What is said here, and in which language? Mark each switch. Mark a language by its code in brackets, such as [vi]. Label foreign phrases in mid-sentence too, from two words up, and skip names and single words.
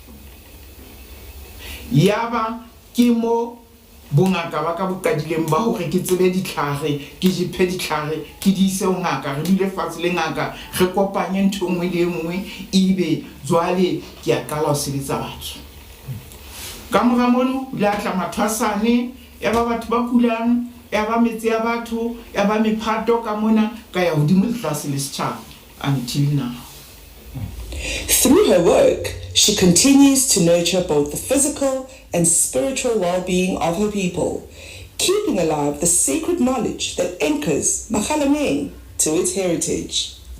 [st] Yaba ke mo bongaka ba ka bokadileng ba hore ke tsebe ditlhare, ke jiphe ditlhare, ke di ise ho ngaka, re dule fatshe le ngaka, re kopanye ntho nngwe le nngwe, ebe jwale ke a qala ho sebetsa batho. Ka mora mono la tla mathwasane, ya ba batho ba kulang, ya ba metsi ya batho, ya ba mephato ka mona, ka ya hodimo le tlase le setjhaba [en] until now. Through her work, she continues to nurture both the physical and spiritual well-being of her people, keeping alive the sacred knowledge that anchors Makhalaneng to its heritage.